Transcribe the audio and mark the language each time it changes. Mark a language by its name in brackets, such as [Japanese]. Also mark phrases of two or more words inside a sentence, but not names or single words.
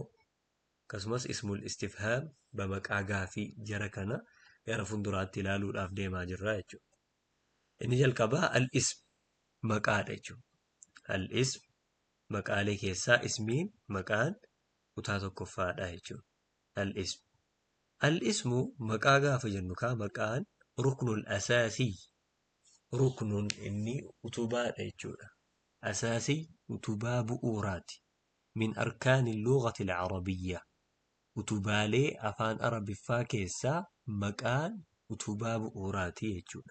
[Oromo] Akkasumas [Arabic] اسم الاستفهام [Oromo] bamaqaa gaafii jara kana gara fuulduraatti ilaaluudhaaf deemaa jirra jechuudha. Inni jalqabaa al-ism maqaadha jechuudha. Al-ism maqaalee keessaa ismiin maqaan kutaa tokkoffaadha jechuudha. Al-ism. Al-ismu maqaa gaafa jennu maqaan [Arabic] ركن الأساسي. [Oromo] Ruknuun inni utubaadha jechuudha. Asaasii utubaa bu'uuraati. [Arabic] من أركان اللغة العربية. [Oromo] Utubaalee afaan Arabiffaa keessaa maqaan utubaa bu'uuraati jechuudha.